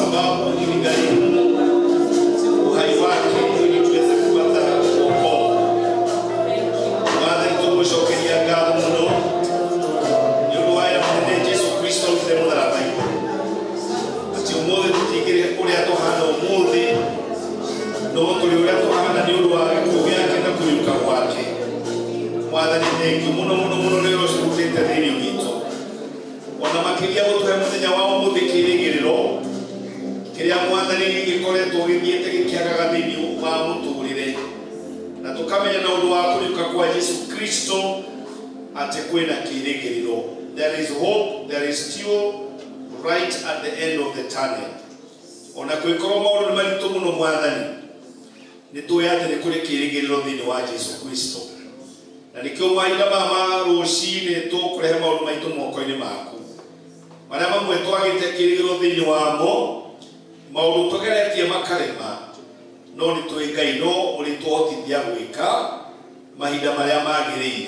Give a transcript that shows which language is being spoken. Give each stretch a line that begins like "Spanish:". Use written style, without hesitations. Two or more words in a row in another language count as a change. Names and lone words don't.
Swahili: ukigharimu uhai wake ili tuweze kupata wokovu.
Kikuyu: Mwathani, tũgũcokeria ngatho mũno nĩ ũndũ wa wĩra mũnene Jesu Kristo arutire mũtharaba-inĩ, atĩ ũmũthĩ tũtigĩre ũrĩa tũhana ũmũthĩ, no tũrĩ ũrĩa tũhana nĩ ũndũ wa gĩkuũ gĩake na kũriũka gwake. Mwathani, thengiũ mũno mũno mũno nĩ ũrĩa ũcirutĩte thĩinĩ witũ, ona makĩria gũtũhe mũthenya wa ũmũthĩ kĩĩrĩgĩrĩro kĩrĩa Mwathani gĩkoretwo gĩthiĩte gĩkĩagaga thĩinĩ wa mũtũũrĩre, na tũkamenya na ũndũ wa kũriũka kwa Jesu Kristo atĩ kwĩna kĩĩrĩgĩrĩro.
English: There is hope, there is still right at the end of the tunnel.
Kikuyu: Ona kwĩkorwo maũndũ nĩ maritũ mũno Mwathani, nĩ tũĩ atĩ nĩ kũrĩ kĩĩrĩgĩrĩro thĩinĩ wa Jesu Kristo, na nĩkĩo mahinda maya rũcinĩ tũkũrehe maũndũ maitũ moko-inĩ maku, marĩa mamwe twagĩte kĩĩrĩgĩrĩro thĩinĩ wamo, maũndũ tũgeretie makarema, no nĩ tũĩ Ngai no ũrĩ tũhotithia gwĩka mahinda marĩa magĩrĩire.